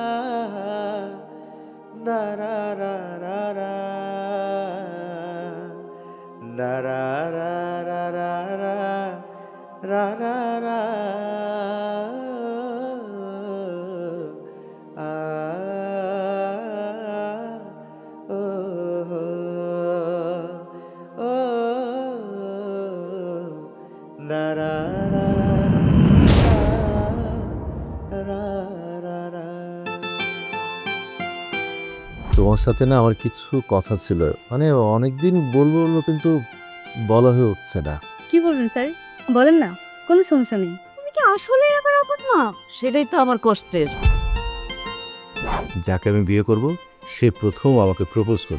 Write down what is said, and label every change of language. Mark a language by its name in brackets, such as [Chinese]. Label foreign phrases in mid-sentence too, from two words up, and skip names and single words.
[Bangla] da ra ra ra ra da ra ra ra ra ra ra ra da ra ra ra ra ra তোমার সাথে না আমার কিছু কথা ছিল, মানে অনেকদিন বলবো বলবো কিন্তু বলা হয়ে উঠছে না। কি বলবেন স্যার? বলেন না, কোনো সমস্যা নেই। তুমি কি আসলে আবার আপন মা? সেটাই তো আমার কষ্টের। যাকে আমি বিয়ে করব সে প্রথম আমাকে প্রপোজ করবে।